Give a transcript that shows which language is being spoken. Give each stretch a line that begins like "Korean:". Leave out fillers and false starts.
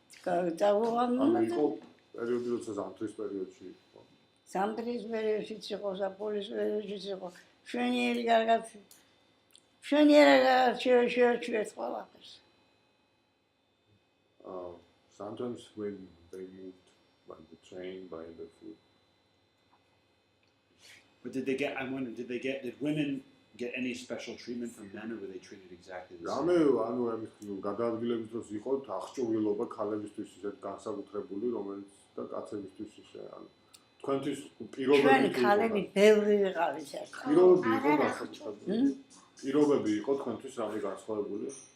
Georgian: ანუ იყო პერიოდი, როცა ზამთრის პერიოდში იყო. ზამთრის პერიოდშიც იყო, ზაფხულის პერიოდშიც იყო. მშვენიერი კარგად შევეჩვიეთ ყველაფერს.
English: Sometimes when they moved by the train, by the food. But did women get any special treatment from men, or were they treated exactly the
Georgian: რამე
English: same?
Georgian: ანუ ამის გადაადგილების დროს იყო აღჭურვილობა ქალებისთვის ისეთ განსაკუთრებული, რომელიც და კაცებისთვის ისე ანუ თქვენთვის ჩვენი ქალები ბევრი ვიყავით ერთხელ. პირობები იყო განსაკუთრებული. პირობები იყო თქვენთვის რამე განსხვავებული.